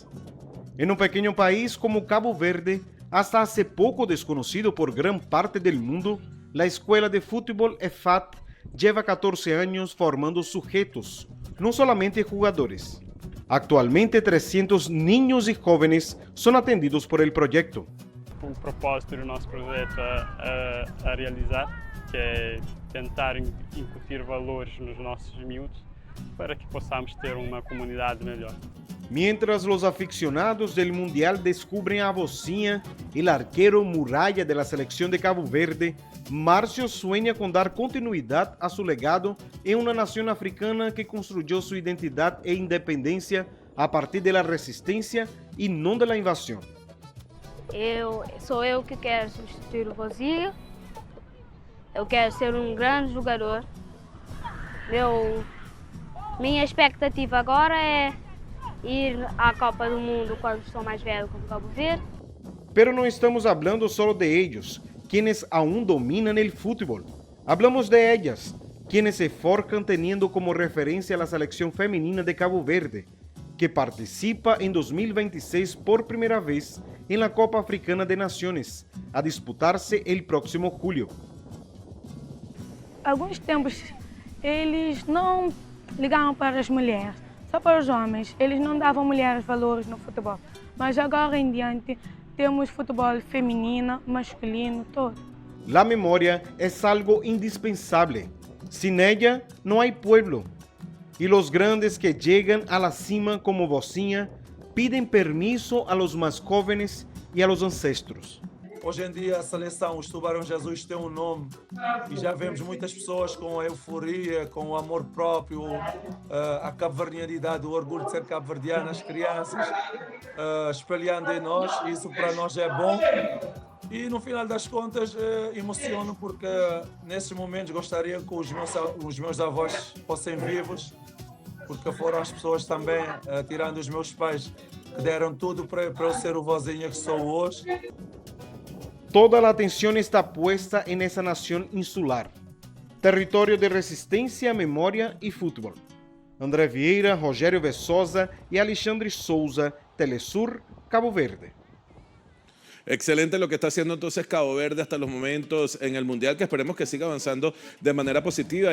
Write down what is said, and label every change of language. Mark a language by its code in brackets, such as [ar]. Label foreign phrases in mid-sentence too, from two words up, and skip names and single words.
[es] En un pequeño país como Cabo Verde, hasta hace poco desconocido por gran parte del mundo, la escuela de fútbol EFAT lleva 14 años formando sujetos, no solamente jugadores. Actualmente 300 niños y jóvenes son atendidos por el proyecto. [pt] O propósito do nosso projeto a realizar, que é tentar incutir valores nos nossos miúdos para que possamos ter uma comunidade melhor. [es] Mientras los aficionados del Mundial descubren a Vozinha, el arquero muralla de la selección de Cabo Verde, Márcio sueña con dar continuidad a su legado en una nación africana que construyó su identidad e independencia a partir de la resistencia y no de la invasión. [pt] Sou eu que quero substituir o Vozinha. Eu quero ser grande jogador. Minha expectativa agora é ir à Copa do Mundo quando sou mais velho como Cabo Verde. [es] Pero no estamos hablando solo de ellos, quienes aún dominan el fútbol. Hablamos de ellas, quienes se forjan teniendo como referencia a la selección femenina de Cabo Verde, que participa en 2026 por primera vez en la Copa Africana de Naciones, a disputarse el próximo julio. [pt] Alguns tempos eles não ligavam para as mulheres, só para os homens. Eles não davam mulheres valores no futebol. Mas agora em diante temos futebol feminino, masculino, todo. [es] La memoria es algo indispensable. Sin ella no hay pueblo. Y los grandes que llegan a la cima como Vozinha piden permiso a los más jóvenes y a los ancestros. [pt] Hoje em dia a seleção, os Tubarões Azuis, tem um nome e já vemos muitas pessoas com a euforia, com o amor próprio, a cabo-verdianidade, o orgulho de ser cabo-verdiano, as crianças espalhando em nós. Isso para nós é bom e no final das contas emociono, porque nesses momentos gostaria que os meus avós fossem vivos, porque foram as pessoas também, tirando os meus pais, que deram tudo para eu ser o Vozinha que sou hoje. [es] Toda la atención está puesta en esa nación insular, territorio de resistencia, memoria y fútbol. André Vieira, Rogério Vessosa y Alexandre Souza, Telesur, Cabo Verde. Excelente lo que está haciendo entonces Cabo Verde hasta los momentos en el Mundial, que esperemos que siga avanzando de manera positiva.